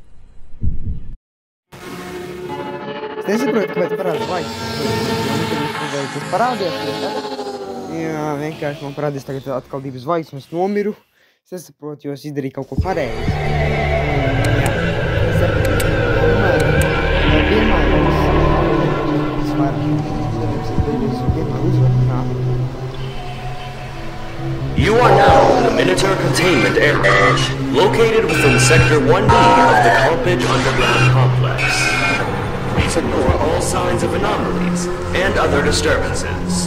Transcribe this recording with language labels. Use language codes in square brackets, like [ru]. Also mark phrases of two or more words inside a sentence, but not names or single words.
[lv] Es nesaprotu, kāpēc parāda zvaigznes. Tas parādījās, jā, vienkārši man parādījās tagad atkal 2 zvaigznes, es nomiru. Es nesaprotu, jo es izdarīju kaut ko pareizi. Jā, es saprotu, vienmēr [en] You are now in the Minotaur Containment Area, located within Sector 1B of the Carpage Underground Complex. Please ignore all signs of anomalies and other disturbances.